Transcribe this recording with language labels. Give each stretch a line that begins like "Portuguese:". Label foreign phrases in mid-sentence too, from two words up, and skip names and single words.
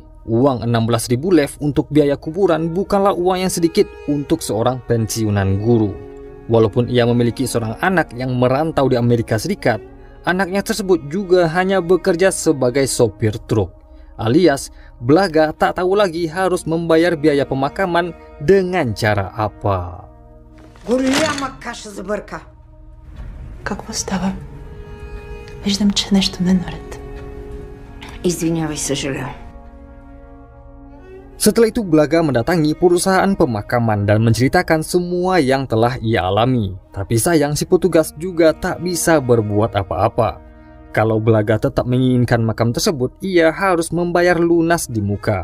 Indonesian: Uang 16.000 lev untuk biaya kuburan bukanlah uang yang sedikit untuk seorang pensiunan guru. Walaupun ia memiliki seorang anak yang merantau di Amerika Serikat, anaknya tersebut juga hanya bekerja sebagai sopir truk. Alias, Blaga tak tahu lagi harus membayar biaya pemakaman dengan cara apa.
Bulgarian: Голяма каша за бърка. Какво става? Виждам, че нещо не е наред. Извинявай, съжалявам.
Indonesian: Setelah itu Blaga mendatangi perusahaan pemakaman dan menceritakan semua yang telah ia alami. Tapi sayang si petugas juga tak bisa berbuat apa-apa. Kalau Blaga tetap menginginkan makam tersebut, ia harus membayar lunas di muka.